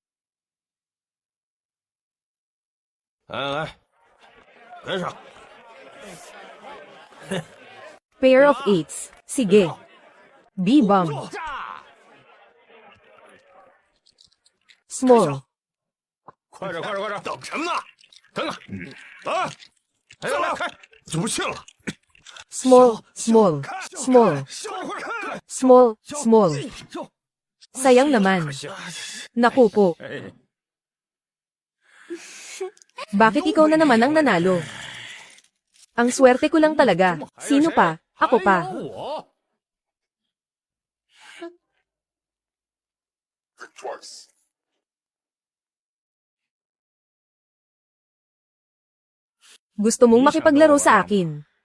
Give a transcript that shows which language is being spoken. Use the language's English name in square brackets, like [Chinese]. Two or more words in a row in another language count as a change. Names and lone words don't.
[Chinese] 来，跟上。 [English] Pair of eights. Sige. B-bomb. Small. [Chinese] 快点，快点，快点！等什么呢？等等，啊！哎呀，来，开！不信了。 [English] Small, small, small, [Chinese] 笑一会儿，看。 [English] small, small. [Filipino] Sayang naman. Naku po. Bakit ikaw na naman ang nanalo? Ang swerte ko lang talaga. Sino pa? Ako pa. [Chinese] 我。 [Filipino] Gusto mong makipaglaro sa akin.